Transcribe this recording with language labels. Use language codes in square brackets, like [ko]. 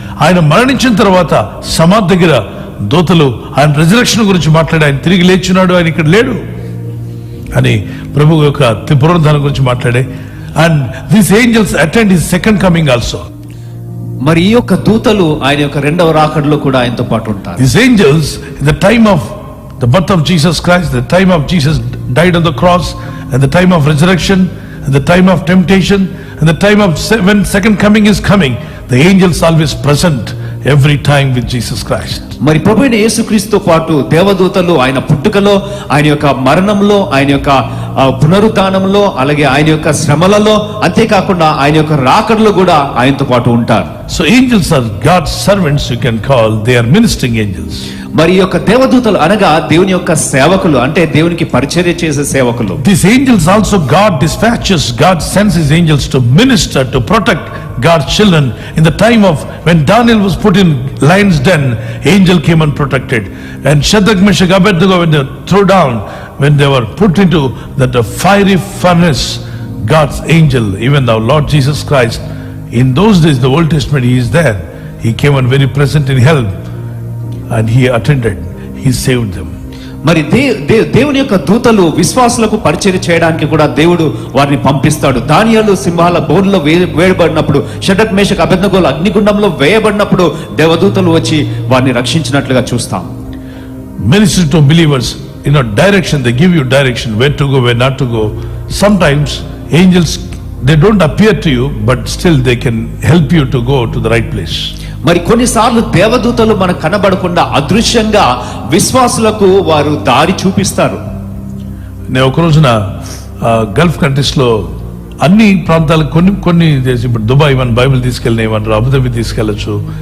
[te] ఆయన మరణించిన తర్వాత సమాధి దగ్గర దూతలు ఆయన రిజరెక్షన్ గురించి మాట్లాడి, ఆయన తిరిగి లేచున్నాడు, ఆయన ఇక్కడ లేడు అని ప్రభు యొక్క పునరుద్ధానం గురించి మాట్లాడే. [en] And these angels attend his second coming also. [te] మరి ఈ యొక్క దూతలు ఆయన యొక్క రెండవ రాకడలో కూడా ఆయనతో పాటు ఉంటారు. [en] These angels in the time of the birth of Jesus Christ, the time of Jesus died on the cross, and the time of resurrection, and the time of temptation, and the time of when second coming is coming, the angels always present every time with Jesus Christ. [te] మరి ప్రభువైన యేసుక్రీస్తుతో పాటు దేవదూతలు ఆయన పుట్టుకలో, ఆయన యొక్క మరణంలో, ఆయన యొక్క పునరుద్ధానంలో, అలాగే ఆయన యొక్క శ్రమలలో, అంతేకాకుండా ఆయన యొక్క రాకడలో కూడా ఆయనతో పాటు ఉంటారు. [en] So angels are God's servants, you can call. They are ministering angels. [te] మరి యొక్క దేవదూతలు అనగా దేవుని యొక్క సేవకులు, అంటే దేవునికి పరిచర్య చేసే సేవకులు. [en] These angels also God dispatches, God sends his angels to minister, to protect God's children. In the time of when Daniel was put in lion's den, angel came and protected. And Shadrach, Meshach, Abednego, when they threw down, when they were put into that fiery furnace, God's angel, even now Lord Jesus Christ, in those days the Old Testament, he is there. He came and very present in hell, and he attended, he saved them. [te] మరి దేవుని యొక్క దూతలు విశ్వాసులకు పరిచర్య చేయడానికి కూడా దేవుడు వారిని పంపిస్తాడు. దానియేలు సింహాల బోన్లో వేయబడినప్పుడు, షడ్రక్ మేషక్ అబేద్నెగోలు అగ్నిగుండంలో వేయబడినప్పుడు దేవదూతలు వచ్చి వారిని రక్షించినట్లుగా చూస్తాం. [en] Minister to believers, direction, they give you direction, where to go, where not to go. Sometimes angels, they don't appear to you, but still they can help you to go to the right place. [te] మరి కొన్నిసార్లు దేవదూతలు మనకు కనబడకుండా అదృశ్యంగా విశ్వాసులకు వారు దారి చూపిస్తారు. నేను ఒక రోజున గల్ఫ్ కంట్రీస్ లో అన్ని ప్రాంతాలకు కొన్ని ఇప్పుడు దుబాయ్ మన బైబిల్ తీసుకెళ్ళినాయి, అబుదాబి తీసుకెళ్లొచ్చు.